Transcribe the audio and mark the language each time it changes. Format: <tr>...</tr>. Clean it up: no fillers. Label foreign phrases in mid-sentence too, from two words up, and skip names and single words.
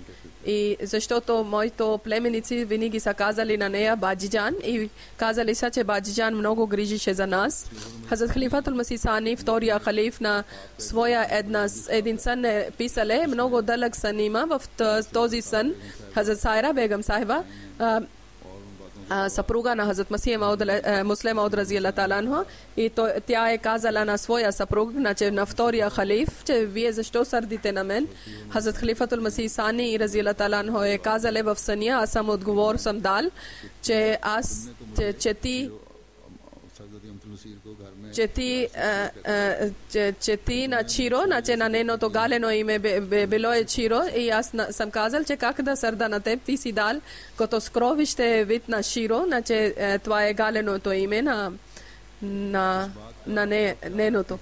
<bg>И защото моите племеници винаги са казали на нея Баджиджан и казали са, че Баджиджан много грижише за нас. Хазрат Халифатул Масих Сани, втория халиф на своя един сън е писале, много дълъг сън има. В този сън Хазрат Сайра Бегам Сахиба, съпруга на Хазрат Муслим Мауд</bg> <ar>رضي الله تعالى عنه,</ar> <bg>и тя е казала на своя съпруг, на втория халиф, че вие защо сърдите на мен? Хазрат Халифатул Масих Сани</bg> <ar>رضي الله تعالى عنه</ar> <bg>е казала в съня, аз съм отговор съм дал, че че ти на Чиро, че на нейното галено име било е Чиро, и аз съм казал, че как да сърда на теб, ти си дал като скровище вид на Чиро, че това е галеното име на нейното.</bg>